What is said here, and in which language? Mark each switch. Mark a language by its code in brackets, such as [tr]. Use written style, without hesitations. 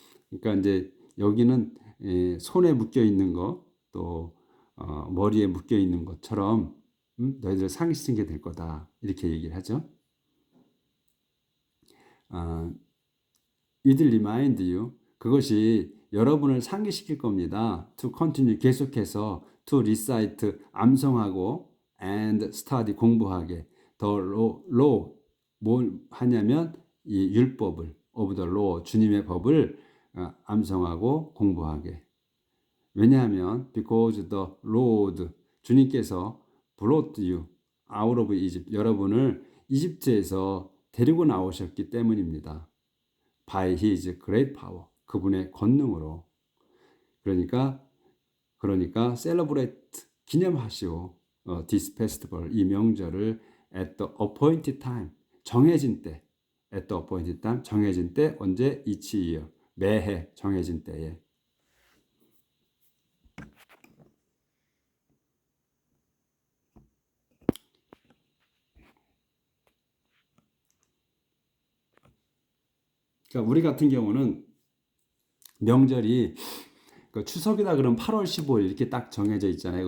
[ko] 그러니까 이제 여기는 손에 묶여 있는 거, 또 머리에 묶여 있는 것처럼 너희들 상기시킨 게 될 거다. 이렇게 얘기를 하죠. [en] It remind you. [ko] 그것이 여러분을 상기시킬 겁니다. [en] To continue, [ko] 계속해서 [en] to recite, [ko] 암송하고 [en] and study, [ko] 공부하게. [en] The law, [ko] 뭘 하냐면 이 율법을 [en] of the law, [ko] 주님의 법을 암송하고 공부하게. 왜냐하면 [en] because the Lord, [ko] 주님께서 [en] brought you out of Egypt, [ko] 여러분을 이집트에서 데리고 나오셨기 때문입니다. [en] By his great power, [ko] 그분의 권능으로. 그러니까 [en] celebrate, [ko] 기념하시오. [en] This festival, [ko] 이 명절을 [en] at the appointed time, [ko] 정해진 때. [en] at the appointed time, [ko] 정해진 때. 언제? [en] each year, [ko] 매해 정해진 때에. 그러니까 우리 같은 경우는 명절이 그 추석이다 그러면 8월 15일 이렇게 딱 정해져 있잖아요.